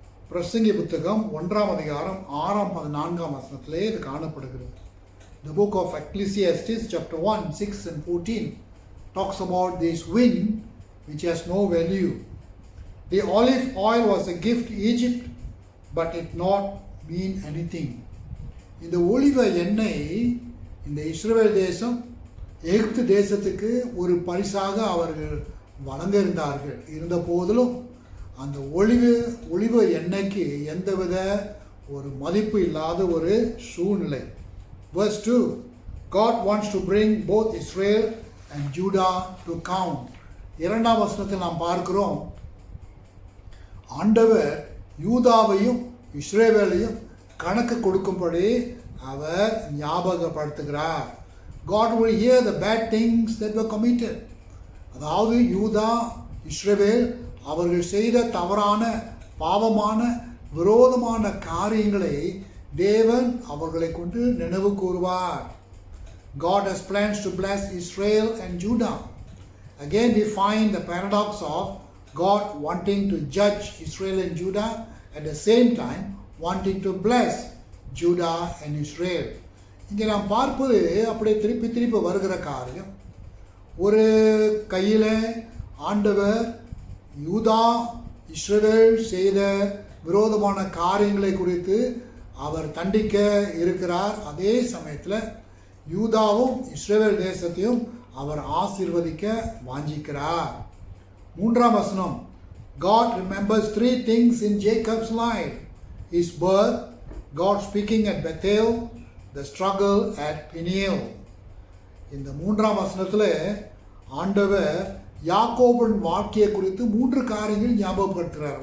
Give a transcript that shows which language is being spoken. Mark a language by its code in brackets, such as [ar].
[ta] பிரசங்கி புத்தகம் 1ஆம் அதிகாரம் 6ஆம் 14ஆம் வசனத்திலே இது காணப்படுகிறது. [en] The book of Ecclesiastes, chapter 1, 6 and 14 talks about this wind which has no value. The olive oil was a gift to Egypt, but it not mean anything. [ta] இந்த ஒலிவ எண்ணெய் இந்த இஸ்ரவேல் தேசம் எகிப்து தேசத்துக்கு ஒரு பரிசாக அவர்கள் வழங்க இருந்த போதிலும் அந்த ஒலிவ எண்ணெய்க்கு எந்தவித ஒரு மதிப்பு இல்லாத ஒரு சூழ்நிலை. [en] Verse 2, God wants to bring both Israel and Judah to count. [ta] 2ஆம் வசனத்தில் நாம் பார்க்கிறோம், ஆண்டவர் யூதாவையும் இஸ்ரவேலையும் கணக்கு கொடுக்கும்படி அவர் ஞாபகப்படுத்துகிறார். [en] God will hear the bad things that were committed. [ta] அதாவது யூதா இஸ்ரவேல் அவர்கள் செய்த தவறான பாவமான விரோதமான காரியங்களை தேவன் அவர்களை கொண்டு நினைவு கூறுவார். [en] God has plans to bless Israel and Judah. Again we find the paradox of God wanting to judge Israel and Judah, at the same time wanting to bless Judah and Israel. [ta] இங்கே நாம் பார்ப்பது அப்படியே திருப்பி திருப்பி வருகிற காரியம். ஒரு கையில் ஆண்டவர் யூதா இஸ்ரவேல் செய்த விரோதமான காரியங்களை குறித்து அவர் தண்டிக்க இருக்கிறார். அதே சமயத்தில் யூதாவும் இஸ்ரவேல் தேசத்தையும் அவர் ஆசீர்வதிக்க வாஞ்சிக்கிறார். 3ஆம் வசனம், [en] God remembers 3 things in Jacob's life: his birth, God speaking at Bethel, the struggle at Peniel. [ta] இந்த 3ஆம் வசனத்தில் ஆண்டவர் யாக்கோபின் வாழ்க்கையை குறித்து 3 காரியங்கள் ஞாபகப்படுத்துகிறார்.